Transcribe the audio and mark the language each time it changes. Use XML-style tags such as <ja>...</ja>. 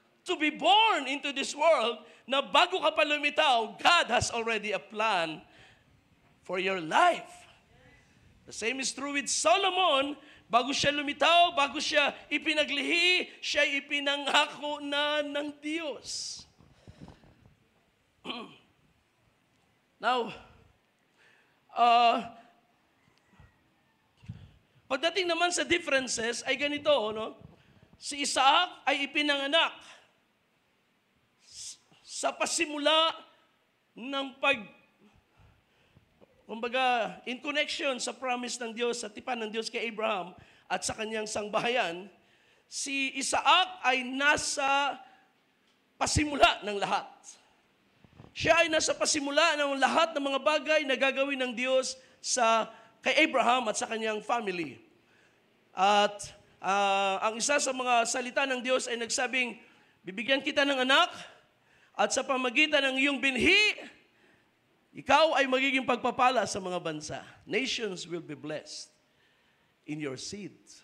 <en>To be born into this world</en> <tl>na bago ka pa lumitaw,</tl> <en>God has already a plan for your life. The same is true with Solomon.</en> <tl>Bago siya lumitaw, bago siya ipinaglihi, siya ipinangako na ng Diyos. Now, pagdating naman sa differences ay ganito, no? Si Isaac ay ipinanganak sa pasimula ng kumbaga, in connection sa promise ng Diyos, sa tipan ng Diyos kay Abraham at sa kanyang sangbahayan, si Isaac ay nasa pasimula ng lahat. Siya ay nasa pasimula ng lahat ng mga bagay na gagawin ng Diyos sa kay Abraham at sa kanyang family. At ang isa sa mga salita ng Diyos ay nagsabing, bibigyan kita ng anak at sa pamagitan ng iyong binhi, ikaw ay magiging pagpapala sa mga bansa.</tl> <en>Nations will be blessed in your seed.</en>